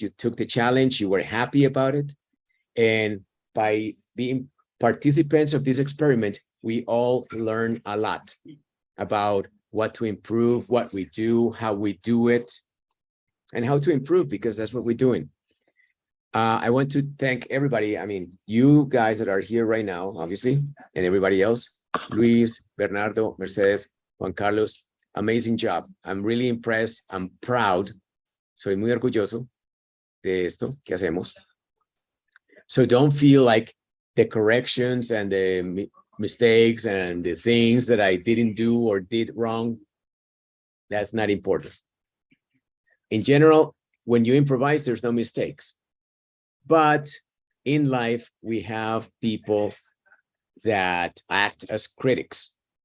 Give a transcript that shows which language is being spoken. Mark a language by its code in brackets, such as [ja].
[en] You took the challenge. You were happy about it. And by being participants of this experiment, we all learn a lot about what to improve, what we do, how we do it, and how to improve, because that's what we're doing. I want to thank everybody. I mean, you guys that are here right now, obviously, and everybody else, Luis, Bernardo, Mercedes, Juan Carlos, amazing job. I'm really impressed. I'm proud. [es] Soy muy orgulloso de esto que hacemos. [en] So don't feel like the corrections and the mistakes and the things that I didn't do or did wrong, that's not important. In general, when you improvise, there's no mistakes. But in life, we have people that act as critics.